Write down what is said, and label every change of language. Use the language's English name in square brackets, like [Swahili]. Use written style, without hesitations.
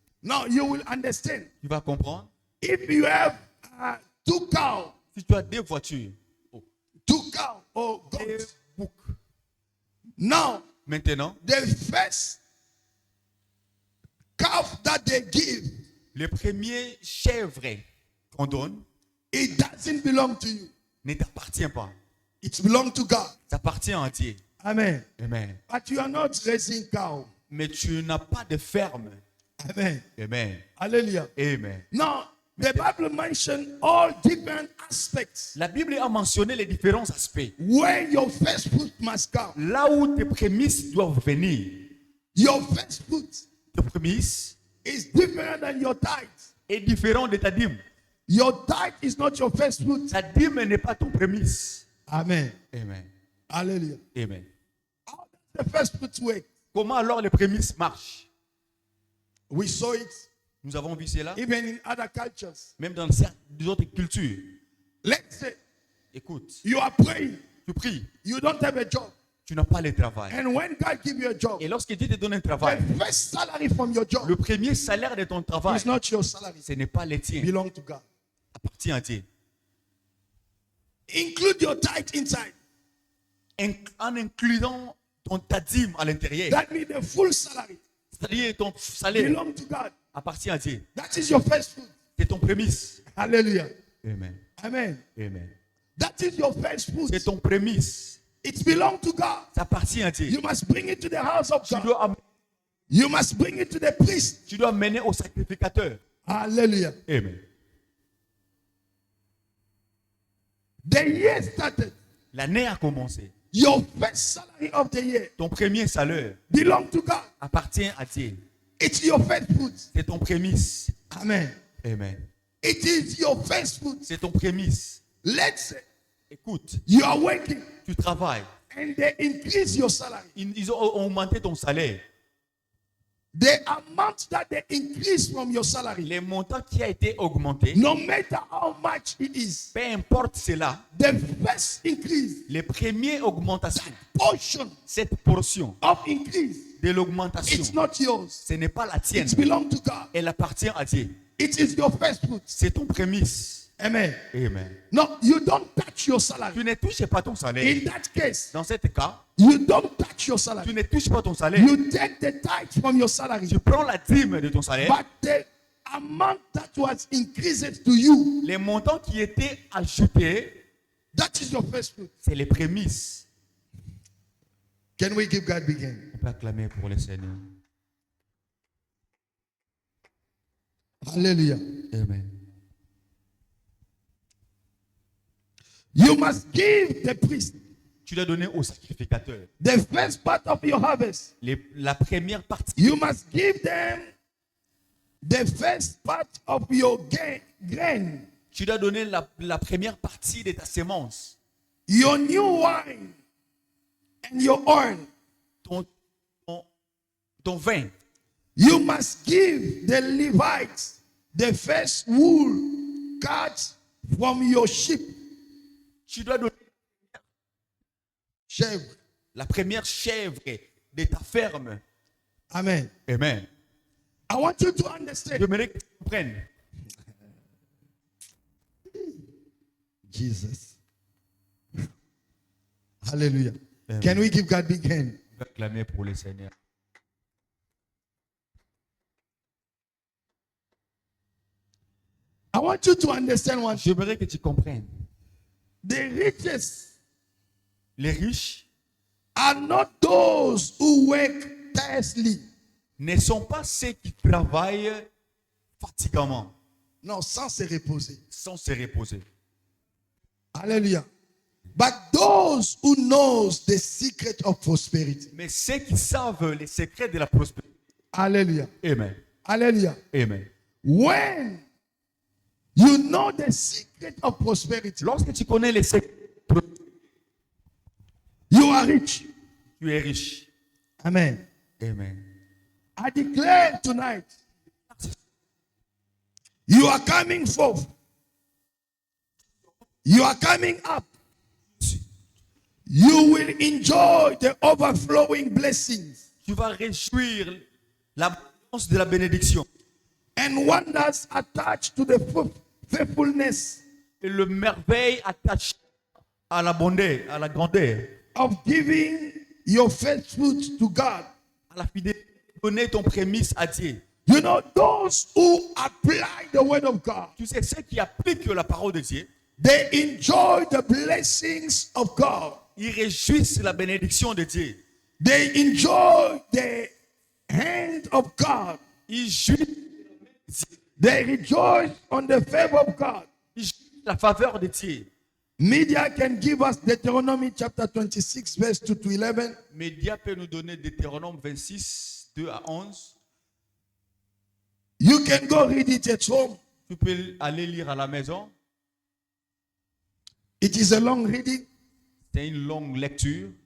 [English] Now you will understand. [French] Tu vas comprendre. [English] If you have 2 cows, [French] Si tu as deux voitures, [English] 2 cows or [French] deux [English] goats, [French] boucs, [English] now [French] maintenant, [English] the first calf that they give, [French] le premier chèvre qu'on donne [English] it doesn't belong to you. [French] ne t'appartient pas. [English] It belongs to God. [French] Ça appartient à Dieu. Amen. Amen. [English] But you are not raising cow. [French] Mais tu n'as pas de ferme. Amen. Amen. Hallelujah. Amen. [English] Now, the Bible mentioned all different aspects [French] La Bible a mentionné les différents aspects. [English] where your first fruit must come. [French] Là où tes prémices doivent venir. [English] Your first fruit [French] Tes prémices [English] is different than your tithe. [French] est différent de ta dîme. [English] Your tithe is not your first fruit. [French] Ta dîme n'est pas ton prémisse. Amen. Amen. Hallelujah. Amen. [English] How does the first fruit work? [French] Comment alors les prémices marchent? [English] We saw it [French] Nous avons vu cela, [English] even in other cultures. [French] même dans d'autres cultures. [English] Let's say [French] Écoute, [English] you are praying, [French] tu pries, [English] you don't have a job, [French] tu n'as pas le travail. [English] and when God gives you a job, [French] Et lorsque Dieu te donne un travail, [English] the first salary from your job [French] le premier salaire de ton travail, [English] is not your salary. [French] ce n'est pas le tien, [English] It belongs to God. [French] appartient à Dieu. [English] Include your tithe inside. [French] En incluant ta dîme à l'intérieur, [English] That means the full salary [French] c'est-à-dire ton salaire [English] belongs to God. [French] appartient à Dieu. [English] That is your first fruit. [French] C'est ton prémisse. Hallelujah. Amen. Amen. Amen. [English] That is your first fruit. [French] C'est ton prémisse. [English] It belongs to God. [French] Ça appartient à Dieu. [English] You must bring it to the house of [French] Tu [English] God. [French] dois, [English] You must bring it to the priest. [French] tu dois mener au sacrificateur. Hallelujah. Amen. [English] The year started. [French] L'année a commencé. [English] Your first salary of the year [French] Ton premier salaire [English] belongs to God. [French] appartient à Dieu. [English] It's your first fruit. [French] C'est ton prémisse. Amen. Amen. [English] It is your first fruit. [French] C'est ton prémisse. [English] Let's say [French] Écoute, [English] you are working [French] tu travailles. [English] and they increase your salary. [French] Ils ont augmenté ton salaire. [English] The amount that they increase from your salary, [French] Les montants qui a été augmenté, [English] no matter how much it is, [French] peu importe cela, [English] the first increase, [French] les premières augmentations, [English] portion [French] cette portion [English] of increase, [French] de l'augmentation, [English] it's not yours. [French] ce n'est pas la tienne. [English] It belongs to God. [French] Elle appartient à Dieu. [English] It is your first fruit. [French] C'est ton prémisse. Amen. Amen. [English] No, you don't touch your [French] Tu [English] salary. [French] ne touches pas ton salaire. [English] In that case, [French] Dans ce cas, [English] you don't touch your [French] tu [English] salary. [French] ne touches pas ton salaire. [English] You take the tithe from your salary, [French] Tu prends la dîme de ton salaire. [English] but the amount that was increased to you, [French] Les montants qui étaient ajoutés, [English] that is your first fruit. [French] c'est les prémices. [English] Can we give God begin? [French] On peut acclamer pour le Seigneur. Hallelujah. Amen. [English] You must give the priest [French] Tu dois donner au sacrificateur [English] the first part of your harvest. [French] la première partie. [English] You must give them the first part of your grain, [French] Tu dois donner la première partie de ta sémence. [English] your new wine, and your oil. [French] Ton vin. [English] You must give the Levites the first wool cut from your sheep. [French] Tu dois donner Chèvre. la première chèvre de ta ferme. Amen. Amen. [English] I want you to understand. [French] J'aimerais que tu comprennes. [English] Jesus. Hallelujah. Amen. Can we give God big hand? [French] On va clamer pour le Seigneur. [English] I want you to understand one thing. [French] J'aimerais que tu comprennes. [English] The richest [French] Les riches [English] are not those who work tirelessly. [French] ne sont pas ceux qui travaillent fatigamment, Non, sans se reposer. sans se reposer. Hallelujah. [English] But those who knows the secret of prosperity. [French] Mais ceux qui savent les secrets de la prospérité. Hallelujah. Amen. Hallelujah. Amen. [English] When you know the secret of prosperity, [French] Lorsque tu connais les secrets, [English] you are rich. [French] tu es riche. Amen. Amen. [English] I declare tonight, you are coming forth. You are coming up. You will enjoy the overflowing blessings [French] Tu vas réjouir l'abondance de la bénédiction [English] and wonders attached to the faithfulness [French] et le merveille attaché à la bonté, à la grandeur, [English] of giving your first fruit to God. [French] à la fidélité. Donner ton prémisse à Dieu. [English] You know, those who apply the word of God, [French] Tu sais, ceux qui appliquent la parole de Dieu, [English] they enjoy the blessings of God. [French] ils réjouissent la bénédiction de Dieu. [English] They enjoy the hand of God. [French] Ils jouissent, [English] They rejoice on the favor of God. [French] ils jouissent la faveur de Dieu. [English] Media can give us Deuteronomy chapter 26, verse 2 to 11. [French] Média peut nous donner Deutéronome 26, 2 à 11. [English] You can go read it at home. [French] Tu peux aller lire à la maison. [English] It is a long reading, [French] C'est une longue lecture.